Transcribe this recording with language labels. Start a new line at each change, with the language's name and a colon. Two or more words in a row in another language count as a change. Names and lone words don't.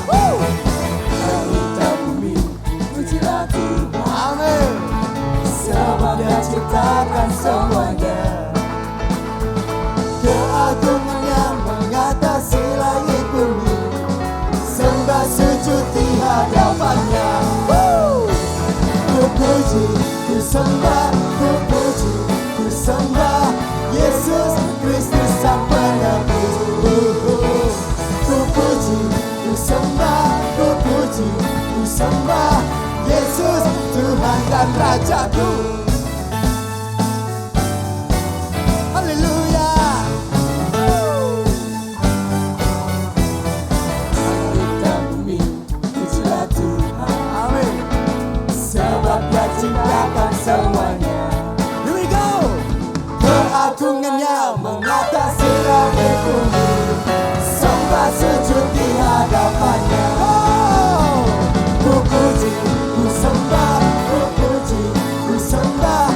Indonesian: Langit dan bumi pujilah Tuhan, Amin. sebab Dia ciptakan semuanya. Keagungannya mengatasi langit bumi, sembah sujud di hadapannya. Ku puji, ku sembah, ku puji, ku sembah Yesus Kristus Sang Penebus. Ku puji, ku sembah, ku puji, ku sembah Yesus Tuhan dan Rajaku. Haleluya. Langit dan bumi pujilah Tuhan, Amin. sebab Dia ciptakan semuanya.
English: Here we go.
Indonesian: Keagungannya mengatasi langit bumi, sembah sujud di hadapannya. Oh, ku puji, ku sembah, ku puji, ku sembah